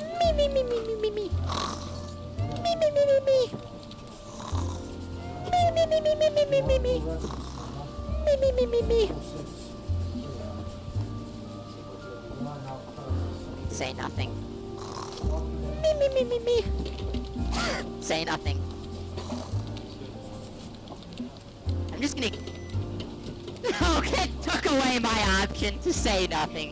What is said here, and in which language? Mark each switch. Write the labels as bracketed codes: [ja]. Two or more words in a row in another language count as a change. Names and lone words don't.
[en] Me, me, me, me, me, me. Me, me, me, me, me. Me, me, me, me, me, me, me, me, me. Me, me, me, me, me. Say nothing. Me, me, me, me, me. Say nothing. I'm just gonna... Okay, took away my option to say nothing.